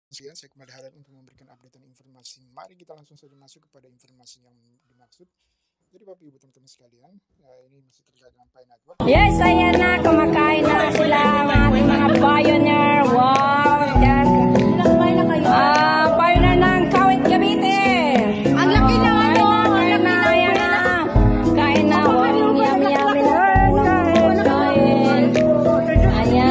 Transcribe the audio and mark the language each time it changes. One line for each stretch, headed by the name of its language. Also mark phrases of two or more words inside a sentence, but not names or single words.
Indonesian: Sekian, saya kembali hadir untuk memberikan update dan informasi. Mari kita langsung saja masuk kepada informasi yang dimaksud. Jadi Bapak Ibu teman-teman sekalian, ini masih terkait dengan Pi Network.
Filipino: Yes, ayan na, kumakain na sila ang ating mga pioneer. Wow, yan. Pioneer ng Kawit Cavite. Ang laki na ano, kain na, ayan na. Kain na, wow, yummy. Kain. Ayan.